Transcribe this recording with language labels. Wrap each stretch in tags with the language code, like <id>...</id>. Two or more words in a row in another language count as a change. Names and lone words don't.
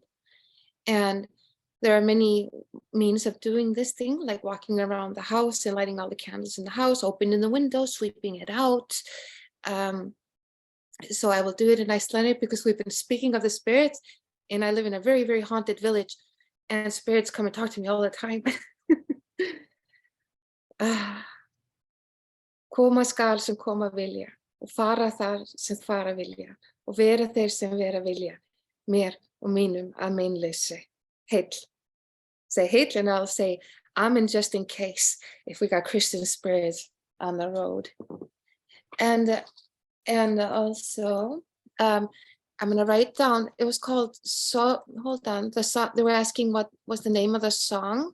<en>And there are many means of doing this thing, like walking around the house and lighting all the candles in the house, opening the window, sweeping it out. So I will do it in Icelandic, because we've been speaking of the spirits, and I live in a very, very haunted village, and spirits come and talk to me all the time.</en> <is>Koma skal sem koma vilja, og fara þar sem fara vilja, og vera þeir sem vera vilja, mér og mínum að meinleysi. Heill.</is> <en>Say Heill, and I'll say Amen just in case if we got Christian spirits on the road. And also, I'm gonna write down, it was called, so hold on, the song, they were asking what was the name of the song.</en>